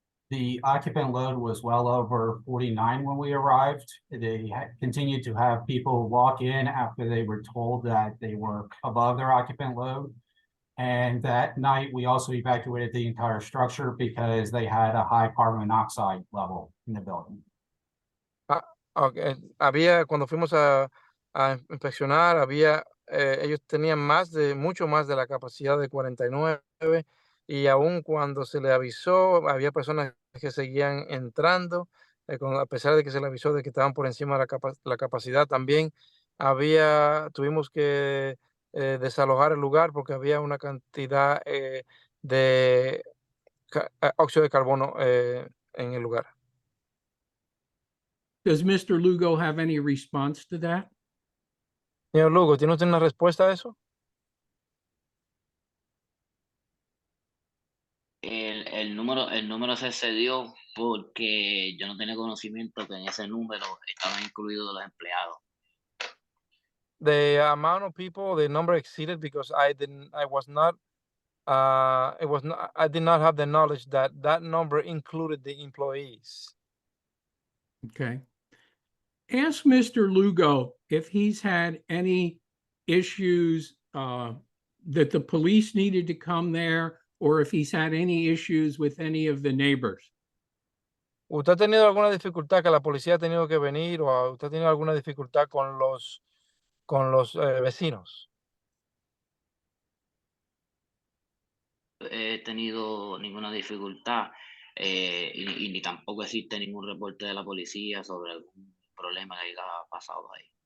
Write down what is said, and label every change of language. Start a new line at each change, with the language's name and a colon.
English: The occupant load was well over 49 when we arrived. They continued to have people walk in after they were told that they were above their occupant load. And that night, we also evacuated the entire structure because they had a high carbon monoxide level in the building. Okay.
Spanish: Cuando fuimos a inspeccionar, ellos tenían mucho más de la capacidad de 49 y aún cuando se le avisó, había personas que seguían entrando, a pesar de que se le avisó de que estaban por encima de la capacidad. También tuvimos que desalojar el lugar porque había una cantidad de óxido de carbono en el lugar.
English: Does Mr. Lugo have any response to that?
Spanish: Señor Lugo, ¿tiene usted una respuesta a eso? El El número se excedió porque yo no tenía conocimiento que en ese número estaban incluidos los empleados.
English: The amount of people, the number exceeded because I did not have the knowledge that that number included the employees. Okay. Ask Mr. Lugo if he's had any issues that the police needed to come there, or if he's had any issues with any of the neighbors.
Spanish: ¿Usted ha tenido alguna dificultad que la policía ha tenido que venir o usted ha tenido alguna dificultad con los vecinos? He tenido ninguna dificultad y ni tampoco existe ningún reporte de la policía sobre algún problema que haya pasado ahí.